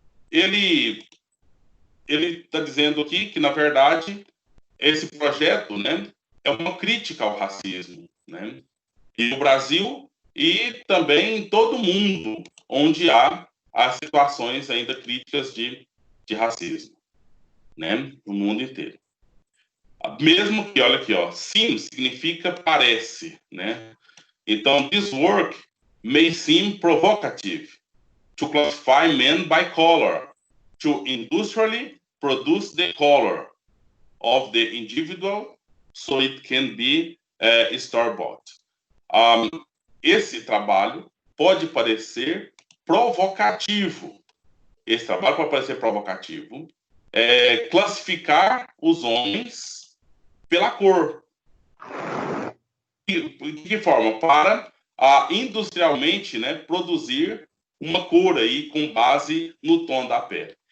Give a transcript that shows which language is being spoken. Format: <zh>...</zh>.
<pt>Ele está dizendo aqui que, na verdade, esse projeto, né, é uma crítica ao racismo, né? E no Brasil e também em todo o mundo, onde há as situações ainda críticas de racismo, né, no mundo inteiro. Mesmo que, olha aqui, ó, seem significa parece, né?</pt> <en>Então, this work may seem provocative to classify men by color, to industrially produce the color of the individual so it can be store-bought.</en> <pt>Esse trabalho pode parecer provocativo. Esse trabalho pode parecer provocativo. Classificar os homens pela cor. De que forma? Para industrialmente, né, produzir uma cor aí com base no tom da pele.</pt>